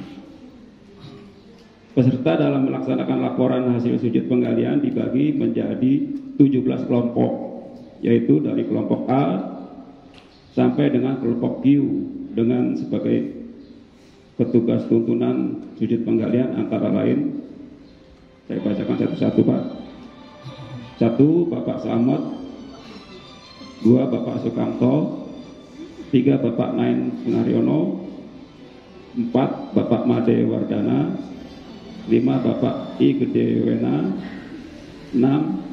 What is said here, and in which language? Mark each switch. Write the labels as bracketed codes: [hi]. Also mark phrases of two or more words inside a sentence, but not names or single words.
[id] Peserta dalam melaksanakan laporan hasil sujud penggalian dibagi menjadi 17 kelompok, yaitu dari kelompok A sampai dengan kelompok Q dengan sebagai petugas tuntunan sujud penggalian antara lain, saya bacakan satu-satu Pak. 1. Bapak Slamet, 2. Bapak Sukamto, 3. Bapak Nain Sunaryono, 4. Bapak Made Wardana, 5. Bapak I Gede Wena, 6.